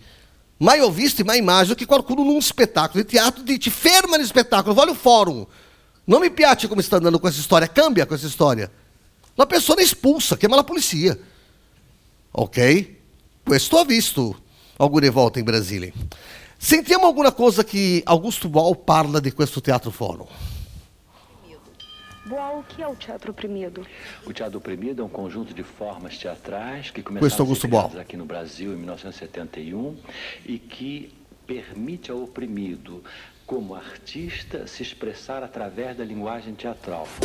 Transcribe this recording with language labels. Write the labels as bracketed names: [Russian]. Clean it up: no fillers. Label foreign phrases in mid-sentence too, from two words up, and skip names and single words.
[Italian] Mai ho visto e mai immagino che qualcuno in un spettacolo di teatro dice: ferma lo spettacolo, voglio il forum. Non mi piace come sta andando questa storia, cambia questa storia. La persona è espulsa, chiama la polizia. Ok? Questo ho visto alcune volte in Brasile. Sentiamo alguma cosa che Augusto Boal parla di questo teatro forum. [Portuguese] Boal, o que é o teatro oprimido? O teatro oprimido é um conjunto de formas teatrais que [Italian] Questo [Portuguese] começaram a [Italian] Augusto [Portuguese] ser [Italian] Boal. [Portuguese] criadas aqui no Brasil em 1971 e que permite ao oprimido, como artista, se expressar através da linguagem teatral.